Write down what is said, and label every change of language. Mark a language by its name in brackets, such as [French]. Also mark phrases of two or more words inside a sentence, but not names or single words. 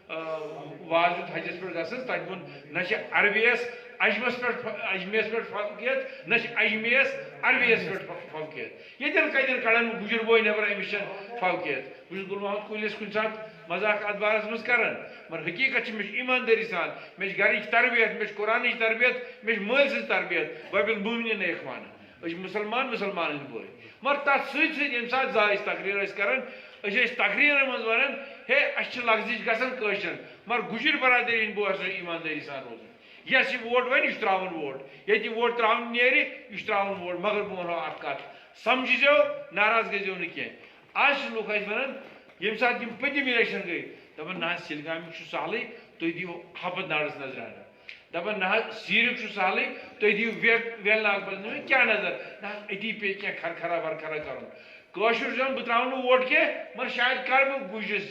[Kashmiri] واز دیُت حجس پٮ۪ٹھ گژھنس تتہِ ووٚن نہ چھِ عربِیس اجمس پٮ۪ٹھ اجمیس پٮ۪ٹھ فوقیت نہ چھِ اجمیس عربیس پٮ۪ٹھ فوقیت ییٚتٮ۪ن کتٮ۪ن کڑان گُجر بوے نٮ۪بر أمِس چھنہٕ فوقیت بہٕ چھُس گُل محمد کُلِس کُنہِ ساتہٕ مذاق اتھ بارس منٛز کران مگر حقیٖقت چھِ مےٚ چھِ ایٖماندٲری سان مےٚ چھِ گرِچ تربیت مےٚ چھِ قرآنٕچ تربیت مےٚ چھِ مٲلۍ سٕنٛز تربیت وبِل مومنیٖن اخوان أسۍ چھِ مُسلمان مُسلمانن ہٕنٛدۍ بٲے مگر تتھ سۭتۍ سۭتۍ ییٚمہِ ساتہٕ أسۍ تقریٖر ٲسۍ کران تقریر مز ونان ہے اس لغزش گژھان کٲشرٮ۪ن مگر گُجر برادری ہٕنٛدۍ بہٕ آسو ایماندٲری سان روزُن یس یہ ووٹ ون یہ تراون ووٹ یہ ووٹ تراون نیرِ یہ تراون ووٹ مگر بہٕ ونہو اکھ کتھ سمجھزیو ناراض گٔژھزیو نہٕ کینٛہہ آز چھِ لُکھ اَسہِ ونان ییٚمہِ ساتہٕ یِم پٔتِم اِلیکشن گٔے دپان نہ حظ سِلگامہِ چھُ سہلٕے تُہۍ دِیِو ہپت نارس نظرانہ دپان نہ حظ سیٖرِک چھُ سہلٕے تُہۍ دِیِو ویل ناگ بس کیٛاہ نظر نہ حظ أتی پیٚیہِ کینٛہہ کھرکھرا ورکھرا کرُن کٲشُر چھُ بہٕ تراو نہٕ ووٹ کینٛہہ مگر شاید کر بہٕ گُجرِس